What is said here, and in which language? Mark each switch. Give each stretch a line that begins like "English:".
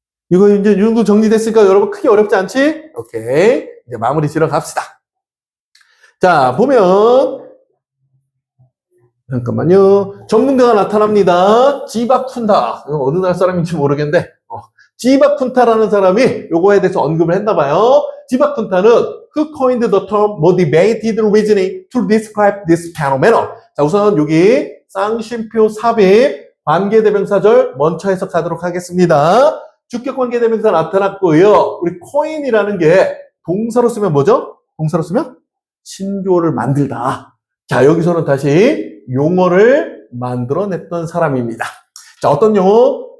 Korean: 이거 이제 이 정도 정리됐으니까 여러분 크게 어렵지 않지? 오케이. 이제 마무리 지러 갑시다. 자, 보면 잠깐만요. 전문가가 나타납니다. 지바쿤타. 어느 나라 사람인지 모르겠는데 지바쿤타라는 사람이 요거에 대해서 언급을 했나 봐요.
English: 지바쿤타는 who coined the term motivated reasoning to describe this phenomenon.
Korean: 자, 우선 여기 쌍심표 삽입 관계대명사절 먼저 해석하도록 하겠습니다. 주격 관계대명사 나타났고요. 우리 coin이라는 게 동사로 쓰면 뭐죠? 동사로 쓰면 신조어를 만들다. 자, 여기서는 다시 용어를 만들어냈던 사람입니다. 자, 어떤 용어?